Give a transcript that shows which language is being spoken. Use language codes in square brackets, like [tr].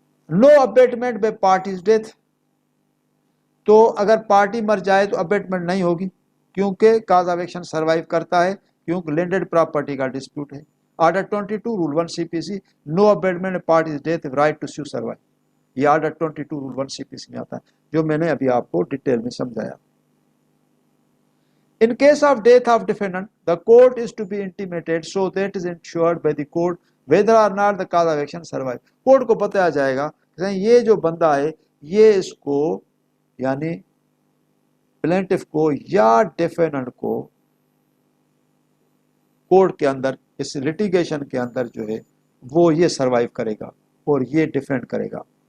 [hi] No abetment bye parties death, तो अगर party मर जाए तो अबेटमेंट नहीं होगी क्योंकि काज ऑफ एक्शन सर्वाइव करता है, क्योंकि लैंडेड प्रॉपर्टी का डिस्प्यूट है। Order 22 rule 1 CPC, no abetment parties death right to sue survive, ये ऑर्डर 22 रूल 1 CPC में आता है, जो मैंने अभी आपको डिटेल में समझाया। [en] In case of death of defendant, the court is to be intimated so that is ensured by the court whether or not the cause of action survive। [hi] Court को बताया जाएगा ये जो बंदा है ये इसको यानी प्लेंटिफ को या डिफेंडेंट को कोर्ट के अंदर इस लिटिगेशन के अंदर जो है वो ये सर्वाइव करेगा और ये डिफेंड करेगा।